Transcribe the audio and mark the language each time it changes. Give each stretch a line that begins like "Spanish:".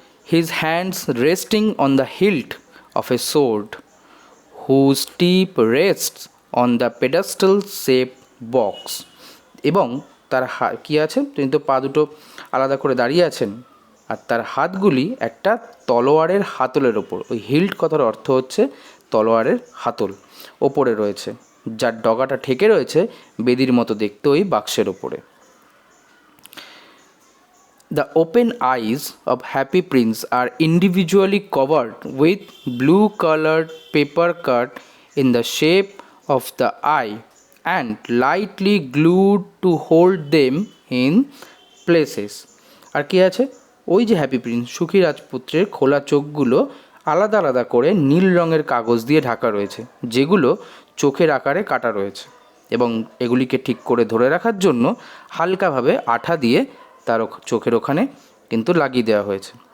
English: his hands resting on the hilt of a sword whose tip rests on the pedestal shape box,
Bangla: এবং তার কী আছে, তিনি তো পা দুটো আলাদা করে দাঁড়িয়ে আছেন, আর তার হাতগুলি একটা তলোয়ারের হাতলের ওপর, ওই হিল্ট কথার অর্থ হচ্ছে তলোয়ারের হাতল, ওপরে রয়েছে, যার ডগাটা ঠেকে রয়েছে বেদির মতো দেখতে ওই বাক্সের ওপরে।
English: The open eyes of Happy Prince are individually covered with blue-colored paper cut in the shape of the eye and lightly glued to hold them in places.
Bangla: আর কি আছে, ওই যে হ্যাপি প্রিন্স সুখী রাজপুত্রের খোলা চোখগুলো আলাদা আলাদা করে নীল রঙের কাগজ দিয়ে ঢাকা রয়েছে, যেগুলো চোখের আকারে কাটা রয়েছে। এবং এগুলিকে ঠিক করে ধরে রাখার জন্য হালকাভাবে আঠা দিয়ে তার চোখের ওখানে কিন্তু লাগিয়ে দেওয়া হয়েছে।